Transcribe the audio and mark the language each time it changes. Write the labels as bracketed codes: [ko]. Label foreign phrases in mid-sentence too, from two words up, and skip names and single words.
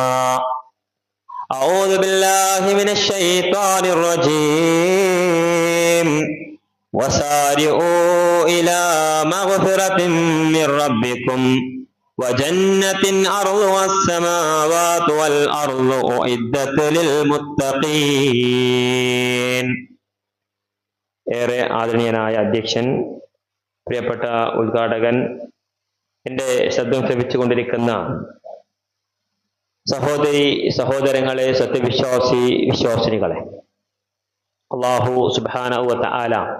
[ar] أعوذ بالله من الشيطان الرجيم. وسارعوا إلى مغفرة من ربكم وجنة عرضها السماوات والأرض أعدت للمتقين. [ml] ഏറെ ആദരണീയനായ അധ്യക്ഷൻ, പ്രിയപ്പെട്ട ഉദ്ഘാടകൻ, എൻ്റെ ശബ്ദം ശ്രവിച്ചുകൊണ്ടിരിക്കുന്ന സഹോദരി സഹോദരങ്ങളെ, സത്യവിശ്വാസി വിശ്വാസിനികളെ, [ar] الله سبحانه وتعالى